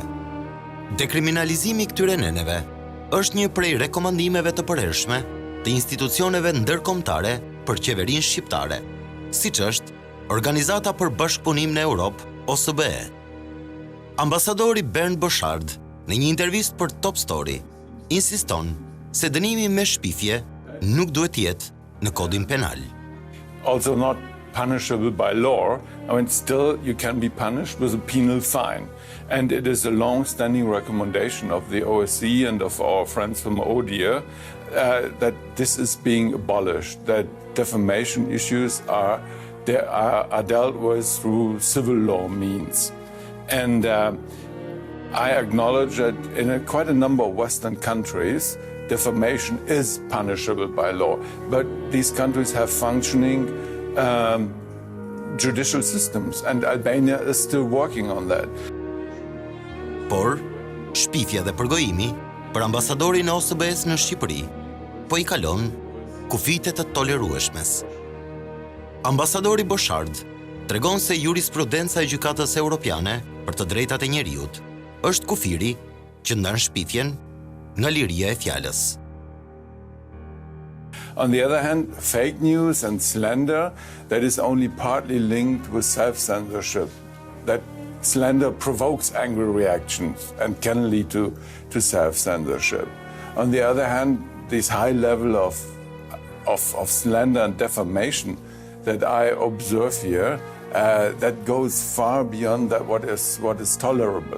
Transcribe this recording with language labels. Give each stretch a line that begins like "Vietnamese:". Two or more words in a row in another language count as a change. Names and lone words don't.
Albanian: Dekriminalizimi i këtyre neneve është një prej rekomandimeve të përhershme të institucioneve ndërkombëtare për qeverinë shqiptare, siç është Organizata për Bashkëpunim në Europë, OSBE. Ambasadori Bernd Boshard, në një intervistë për Top Story, insiston se dënimi me shpifje nuk duhet jetë në kodin penal.
English: Also not punishable by law, I mean, still you can be punished with a penal fine. And it is a long-standing recommendation of the OSCE and of our friends from ODIHR that this is being abolished, that defamation issues are dealt with through civil law means. And I acknowledge that in quite a number of Western countries, defamation is punishable by law, but these countries have functioning judicial systems, and Albania is still working on that.
Albanian: Por, shpifja dhe përgojimi për ambasadorin e OSBE-s në Shqipëri po i kalon kufite të tolerueshmes. Ambasadori Boshard tregon se jurisprudenca e gjykatës europiane për të drejtat e njeriut është kufiri që ndan shpifjen nga liria e fjalës.
English: On the other hand, fake news and slander, that is only partly linked with self-censorship. That slander provokes angry reactions and can lead to self-censorship. On the other hand, this high level of slander and defamation that I observe here, that goes far beyond what is tolerable.